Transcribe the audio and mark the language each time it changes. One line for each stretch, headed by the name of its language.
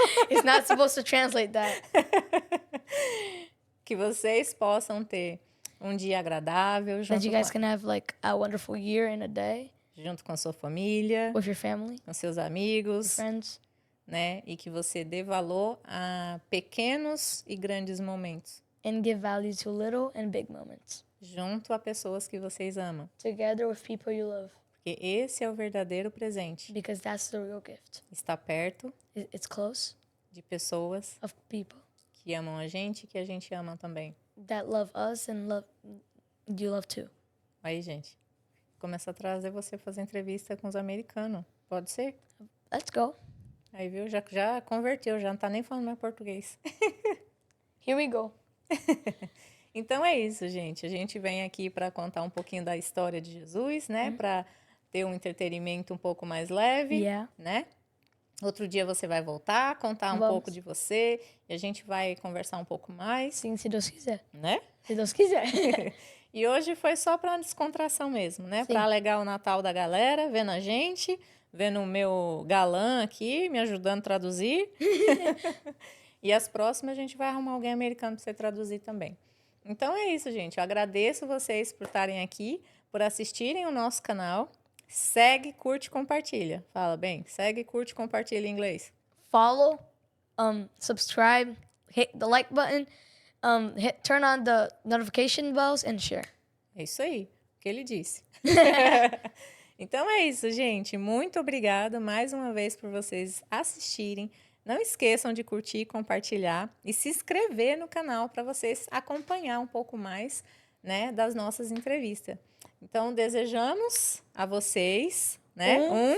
English: It's not supposed to translate that.
Portuguese: Que vocês possam ter um dia agradável
English: That
Portuguese: junto,
English: you guys can have like a wonderful year and a day
Portuguese: junto com a sua família,
English: with your family,
Portuguese: com seus amigos,
English: friends,
Portuguese: né? E que você dê valor a pequenos e grandes momentos,
English: and give value to little and big moments.
Portuguese: junto a pessoas que vocês amam.
English: Together with people you love.
Portuguese: Porque esse é o verdadeiro presente.
English: Because that's the real gift.
Portuguese: Estar perto
English: It's close
Portuguese: de pessoas
English: of people
Portuguese: que amam a gente e que a gente ama também.
English: that love us and you love too.
Portuguese: Aí, gente, começa a trazer você fazer entrevista com os americanos. Pode ser?
English: Let's go.
Portuguese: Aí, viu? Já converteu, já não tá nem falando mais português.
English: Here we go.
Portuguese: Então é isso, gente. A gente vem aqui para contar um pouquinho da história de Jesus, né? Para ter um entretenimento um pouco mais leve,
English: Yeah.
Portuguese: né? Outro dia você vai voltar, contar um Vamos. pouco de você e a gente vai conversar um pouco mais, Sim, se Deus quiser. né? Se Deus quiser. E hoje foi só para descontração mesmo, né? Sim. Para alegar o Natal da galera, vendo a gente, vendo o meu galã aqui, me ajudando a traduzir. E as próximas a gente vai arrumar alguém americano para você traduzir também. Então é isso, gente. Eu agradeço vocês por estarem aqui, por assistirem o nosso canal. Segue, curte, compartilha. Fala bem. Segue, curte, compartilha em inglês.
English: Follow, subscribe, hit the like button, turn on the notification bells and share.
Portuguese: É isso aí, o que ele disse. Então é isso, gente. Muito obrigada mais uma vez por vocês assistirem. Não esqueçam de curtir, compartilhar e se inscrever no canal para vocês acompanhar um pouco mais, né, das nossas entrevistas. Então, desejamos a vocês, né,